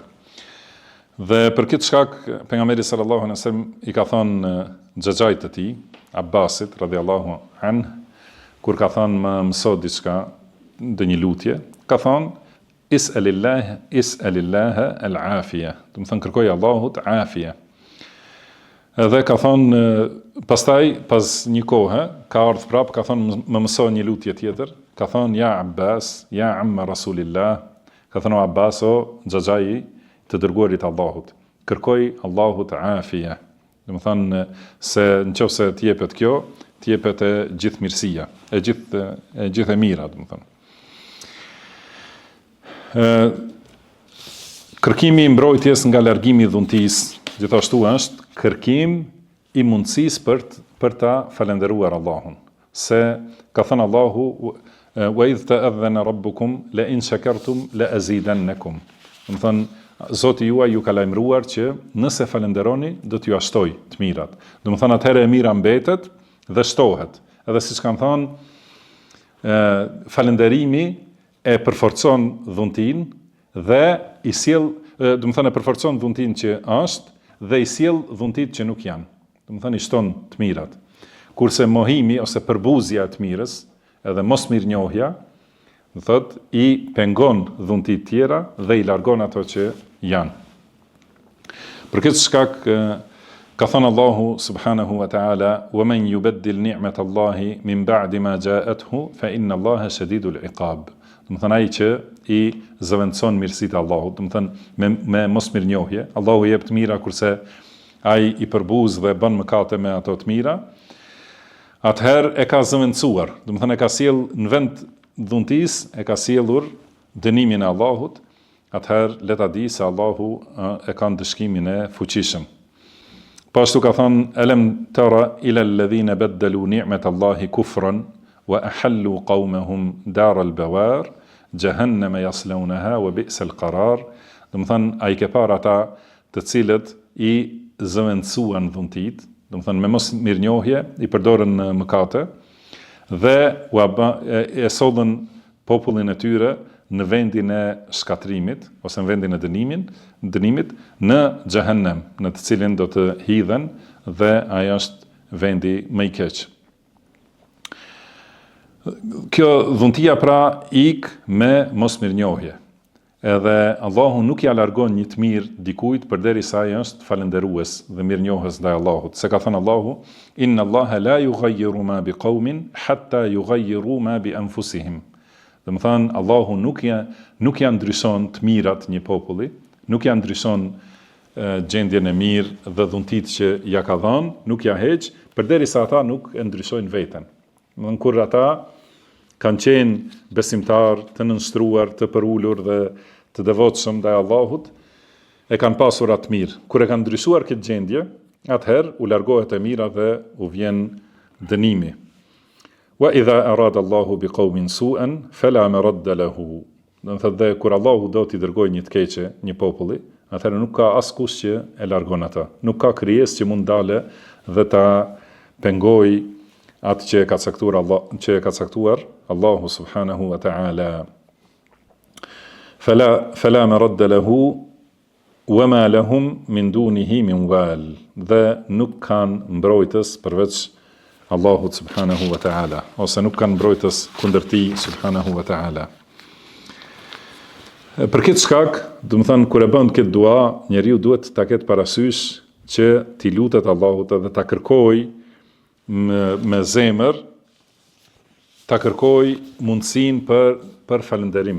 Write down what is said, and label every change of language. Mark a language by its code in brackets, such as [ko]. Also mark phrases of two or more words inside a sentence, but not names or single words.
[sq] Dhe për këtë shkak pejgamberi [ar] صلى الله عليه وسلم [sq] i ka thënë xhaxhait të tij, Abbasit [ar] رضي الله عنه, [sq] kur ka thënë më mëso diçka, ndonjë lutje, ka thënë [ar] اسأل الله العافية. [sq] Do të thënë kërkoj Allahut afia. Edhe ka thonë, pastaj, pas një kohë, ka ardhur prapë, ka thonë, më mëso një lutje tjetër, ka thonë, [ar] يا عباس يا عم رسول الله, [sq] ka thonë, Abbas, o xhaxhai të dërguarit Allahut, kërkoj Allahut afia. Do të thonë, se nëse t'jepet kjo, t'jepet e gjithë mirësia, e gjithë e mira, do të thonë. Kërkimi i mbrojtjes nga largimi i dhuntisë, gjithashtu është kërkim i mundësisë për ta falendëruar Allahun. Se ka thënë Allahu, [ar] وإذ تأذن ربكم لئن شكرتم لأزيدنكم. [sq] Do të thonë, Zoti juaj ju ka lajmëruar që nëse falenderoni, do t'ju ashtoj të mirat. Do të thonë atëherë e mira mbetet dhe shtohet. Edhe siç kanë thënë, falënderimi e përforcon dhuntin dhe i sjell, do të thonë e përforcon dhuntin që është dhe i sjell dhuntit që nuk janë. Do të thonë i shton të mirat. Kurse mohimi ose përbuzja e të mirës, edhe mosmirnjohja, do thotë i pengon dhuntit tjera dhe i largon ato që janë. Për këtë shkak ka thënë Allahu [ar] سبحانه وتعالى ومن يبدل نعمة الله من بعد ما جاءته فإن الله شديد العقاب. [sq] Do të thonë ai që i zëvendëson mirësitë e Allahut, do të thonë me mosmirnjohje, Allahu jep të mira kurse ai i përbuz dhe bën mëkate me ato të mira, atëherë e ka zëvendësuar, do të thonë e ka sjell në vend dhuntis, e ka sjellur dënimin e Allahut, atëherë le ta di se Allahu e ka ndëshkimin e fuqishëm. Po ashtu ka thënë, [ar] ألم تر إلى الذين بدلوا نعمة الله كفرا وأحلوا قومهم دار البوار جهنم يصلونها وبئس القرار. [sq] Do të thënë, ai ke parë ata të cilët i zëvendësuan dhuntit, do të thënë me mos mirënjohje, i përdorën në mëkate dhe e sollën popullin e tyre në vendin e shkatrimit ose në vendin e dënimit në xhehenem, në të cilin do të hidhen dhe ai është vendi më i keq. Kjo dhuntia pra ik me mosmirnjohje. Edhe Allahu nuk ja largon një të mirë dikujt përderisa ai është falënderues dhe mirënjohës ndaj Allahut. Se ka thënë Allahu, [ar] إن الله لا يغير ما بقوم حتى يغيروا ما بأنفسهم. [sq] Do të thënë, Allahu nuk ja ndryshon të mirat një populli, nuk ja ndryshon gjendjen e mirë dhe dhuntit që ja ka dhënë, nuk ja heq, përderisa ata nuk e ndryshojnë veten. Do të kur ata kanë qenë besimtar, të nënshtruar, të përulur dhe të devotshëm ndaj Allahut, e kanë pasur atë mirë. Kur e kanë ndryshuar këtë gjendje, atëherë u largohet e mira dhe u vjen dënimi. [ar] وإذا أراد الله بقوم سوءا فلا مرد له. [sq] Do të thotë kur Allahu do t'i dërgojë një të keqe një populli, atëherë nuk ka askush që e largon ata. Nuk ka krijesë që mund dale dhe ta pengojë atë që e ka caktuar Allahu [ar] سبحانه وتعالى. فلا مرد له وما لهم من دونه من وال. [sq] Dhe nuk kanë mbrojtës përveç Allahut [ar] سبحانه وتعالى, [sq] ose nuk kanë mbrojtës kundër tij [ar] سبحانه وتعالى. [sq] Për këtë shkak, do të thënë kur e bën këtë dua, njeriu duhet ta ketë parasysh që t'i lutet Allahut edhe ta kërkoj me zemër, ta kërkoj mundësinë për falënderim.